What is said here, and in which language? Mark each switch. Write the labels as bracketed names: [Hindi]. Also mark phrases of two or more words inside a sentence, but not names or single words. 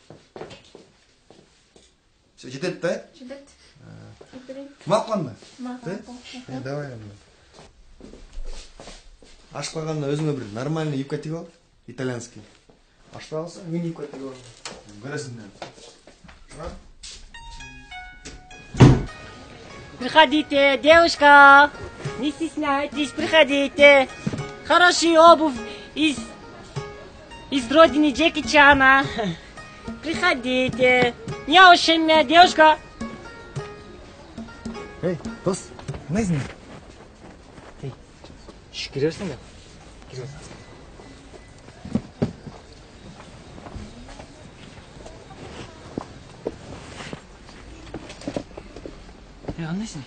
[Kyrgyz] Всё, жетет да? Жетет. Макуланбы? Макул. Давай анда. Ашып калганда өзүңө бир [Russian] нормальный юбка [Kyrgyz] тигип ал, итальянский. Ашып алсаң, мини юбка тигип ал. Көрөсүң да. [Russian] Приходите, девушка, не стесняйтесь, приходите. Хорошая обувь из родины Джеки Чана. Приходите. Не ошибся, девушка. [Kyrgyz] Эй, дос, кандайсың? Кире берсең да. Кире. Кандайсың?